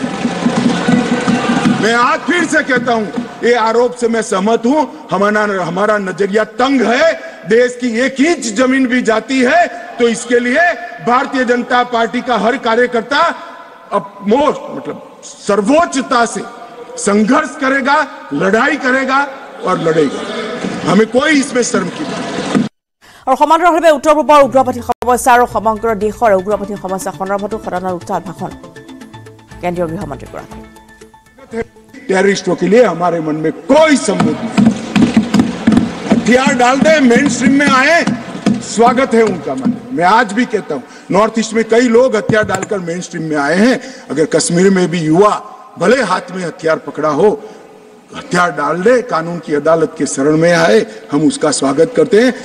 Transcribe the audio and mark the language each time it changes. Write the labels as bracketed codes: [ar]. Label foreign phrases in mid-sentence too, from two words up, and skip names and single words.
[hi] मैं आज फिर से कहता हूं ये आरोप से मैं सहमत हूं हमारा नजरिया तंग है देश की 1 इंच जमीन भी जाती है तो इसके लिए भारतीय जनता पार्टी का हर कार्यकर्ता सर्वोच्चता से संघर्ष करेगा लड़ाई करेगा और लड़ेगा हमें कोई इसमें शर्म की बात [as] और समाন্তৰালভাৱে উত্তৰ পূবৰ উগ্ৰপন্থী সমস্যা আৰু সমগ্ৰ দেশৰ উগ্ৰপন্থী সমস্যা সন্দৰ্ভত সদনৰ উত্তাল ভাষণ কেন্দ্ৰীয় গৃহমন্ত্ৰী গৰাকী [hi] टेररिस्टों के लिए हमारे मन में कोई संबंध नहीं। हथियार डाल दे [en] main stream [hi] में आए स्वागत है उनका। मैं आज भी कहता हूं, नॉर्थ ईस्ट में कई लोग हथियार डालकर [en] main stream [hi] में आए हैं। अगर कश्मीर में भी युवा भले हाथ में हथियार पकड़ा हो, हथियार डाल दे, कानून की अदालत के शरण में आए, हम उसका स्वागत करते हैं।